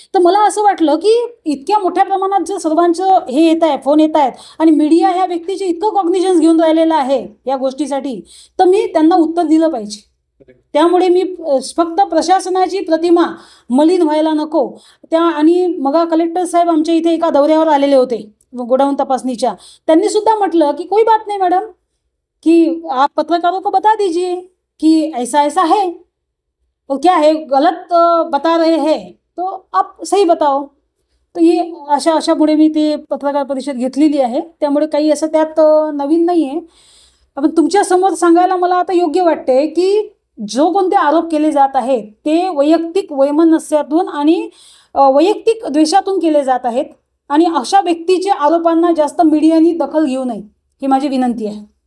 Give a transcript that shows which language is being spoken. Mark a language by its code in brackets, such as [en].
[mr] तर मला असं वाटलं की इतक्या मोठ्या प्रमाणात जर सर्वांचं हे येत आहे, फोन येत आहेत, आणि मीडिया ह्या व्यक्तीचे इतकं कॉग्निशन्स घेऊन राहिलेलं आहे या गोष्टीसाठी, तर मी त्यांना उत्तर दिलं पाहिजे. त्यामुळे मी फक्त प्रशासनाची प्रतिमा मलिन व्हायला नको त्या. आणि मग कलेक्टर साहेब आमच्या इथे एका दौऱ्यावर आलेले होते गोडाऊन तपासणीच्या. त्यांनी सुद्धा म्हटलं की [hi] कोई बात नहीं मैडम, कि आप पत्रकारों को बता दीजिए कि ऐसा ऐसा है, तो क्या है गलत बता रहे हैं तो आप सही बताओ. [mr] तर ये अशामुळे मी ते पत्रकार परिषद घेतलेली आहे. त्यामुळे काही असं त्यात नवीन नाही आहे. पण तुमच्यासमोर सांगायला मला आता योग्य वाटते की जो कोणते आरोप केले जात आहेत ते वैयक्तिक वैमनस्यातून आणि वैयक्तिक द्वेषातून केले जात आहेत, आणि अशा व्यक्तीच्या आरोपांना जास्त मीडियानी दखल घेऊ नये ही माझी विनंती आहे.